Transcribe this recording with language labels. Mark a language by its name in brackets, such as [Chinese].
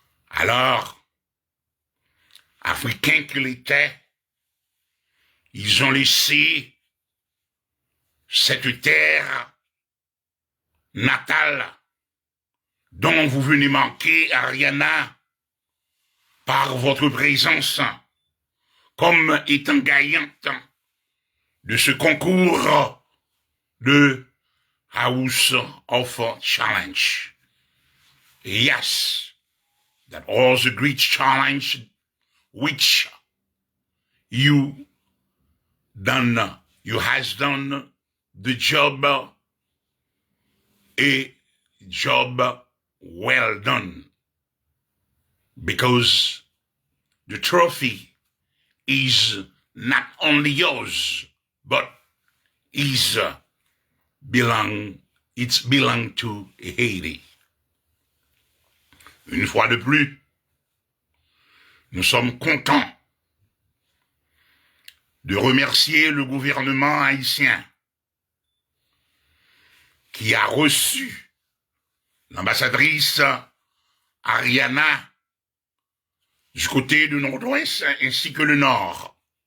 [French] Alors, Africains qu'ils étaient, ils ont laissé cette terre natale dont vous venez manquer, Ariana, par votre présence, comme étant gagnante de ce concours de House of Challenge. [English] Yes, that was a great challenge which you has done the job, a job well done, because the trophy is not only yours, but it's belong to Haiti. [French] Une fois de plus, nous sommes contents de remercier le gouvernement haïtien qui a reçu l'ambassadrice Ariana du côté du nord-ouest ainsi que le nord.